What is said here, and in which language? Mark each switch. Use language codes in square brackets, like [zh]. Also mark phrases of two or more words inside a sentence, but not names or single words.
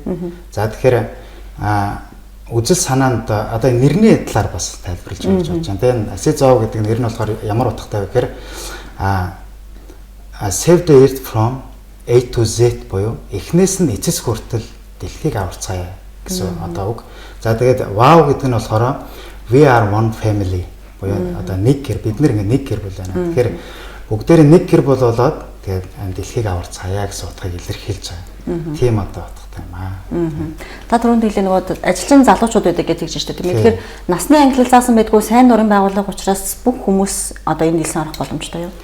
[mn] За тэгэхээр үзэл санаанд одоо нэрний талаар бас тайлбарлаж өгч байна. Тэгээд Асай-Цвао гэдэг нэр нь болохоор ямар утгатай вэ гэхээр [en] Save the Earth from A to Z [mn] буюу эхнээс нь эцэс хүртэл дэлхийг аварцгаая гэсэн одоо үг. За тэгээд Wow гэдэг нь болохоор [en] We are one family [mn] буюу одоо нэг гэр, бид нэг гэр бол байна. Тэгэхээр бүгдээр нэг гэр болоод тэгээд дэлхийг аварцгаая гэсэн утгыг илэрхийлж байгаа. Тийм одоо утгатай юм аа. Та түрүүнд хэлээ нөгөө ажилчин залуучууд байдаг гэж хэлж байна тийм ээ. Тэгэхээр насны ангилал заасан байдгүй сайн дурын байгууллага учраас бүх хүмүүс одоо энэ нэлсэн орох боломжтой юу?